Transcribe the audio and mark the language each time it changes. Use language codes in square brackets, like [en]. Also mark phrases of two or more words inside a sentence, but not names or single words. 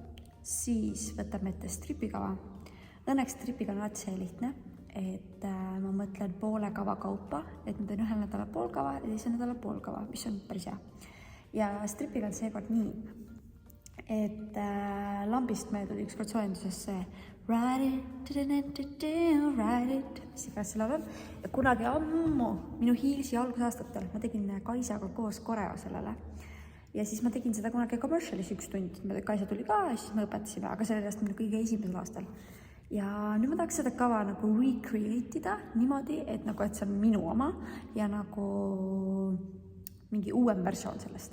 [et] Siis võtame ette stripikava. Õnneks tripiga on alati see lihtne, et ma mõtlen poole kava kaupa, et ma teen 1 nädala pool kava ja 2 nädala pool kava, mis on päris hea. Ja stripiga on seekord nii, et lambist meil tuli ükskord soojendusesse Ride it, ride it. See peaks selle laulul. Ja kunagi ammu, minu Heelsi algusaastatel, ma tegin Kaisaga koos koreo sellele. Ja siis ma tegin seda kunagi commercialis 1 tund. Kaisa tuli ka ja siis me õpetasime, aga sellest minu kõige esimesel aastal. Ja nüüd ma tahaks seda kava nagu recreate ida niimoodi, et nagu, et see on minu oma ja nagu mingi uuem versioon sellest.